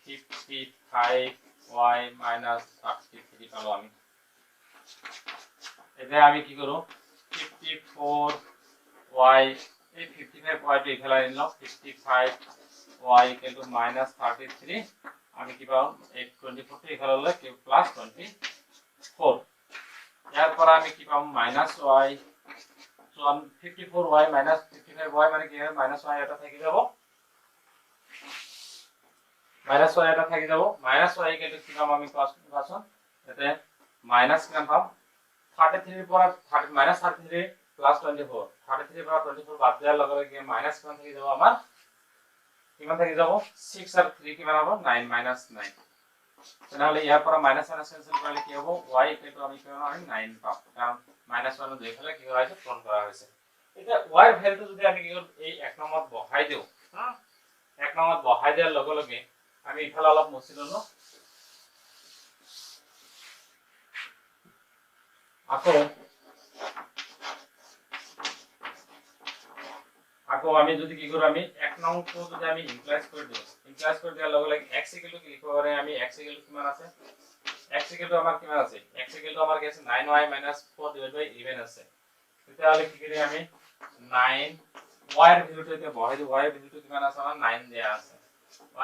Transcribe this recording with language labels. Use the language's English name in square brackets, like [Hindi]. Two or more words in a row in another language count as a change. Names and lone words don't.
[Assamese] 55y - 33 পালো আমি এতিয়া আমি কি কৰো 54y এই 55y টো ইফালে আনিলো 55y [English] equal to [Assamese] -33 আমি কি পাম এই 24 টো ইফালে ললে কি প্লাস 24 ইয়াৰ পৰা আমি কি পাম -y 54y - 55y মানে কি হয় -y এটা থাকি যাব -y এটা থাকি যাব -y কেটো কি পাম আমি পাছন এতে মাইনাস কিমান পাম 33 [Bangla] এর পর [Assamese] -33 প্লাস 24 33 [Bangla] এর পর 24 বাদ দেওয়ার লগে লগে [Assamese] মাইনাস কিমান থাকি যাব [Bangla] আমার [Assamese] কিমান থাকি যাব [Bangla] 6 আর 3 কিমান হবে 9 -9 তাহলে ইয়ার পর মাইনাস মাইনাস ক্যান্সেল করলে কি হবে y [English] equal to [Bangla] আমি কিমান হবে 9 পাবো কারণ -1 দুই ফেলে কি করা হয়েছে পূরণ করা হয়েছে এটা y এর ভ্যালু যদি আমি কি করব এই এক নম্বর [Assamese] বহাই দেও [Bangla] হ্যাঁ এক নম্বর বহাই দেওয়ার লগে লগে আমি [Assamese] ইফালে অলপ মুছি ললো [Bangla] আকৌ আমি যদি কি করব আমি এক নম্বর যদি আমি ইমপ্লাইজ করে দেব ইমপ্লাইজ করে দেওয়ার লগে লগে x [English] equal to [Bangla] কি লিখব পারে আমি x [English] equal to [Bangla] কিমান আছে x [English] equal to [Bangla] আমার কিমান আছে x [English] equal to [Bangla] আমার কি আছে 9y - 4 [English] divide by [Bangla] 11 আছে তাহলে কি করি আমি 9 y এর ভ্যালুটা তে বহাই দেব y এর ভ্যালুটা কিমান আছে আমার 9 দেয়া আছে y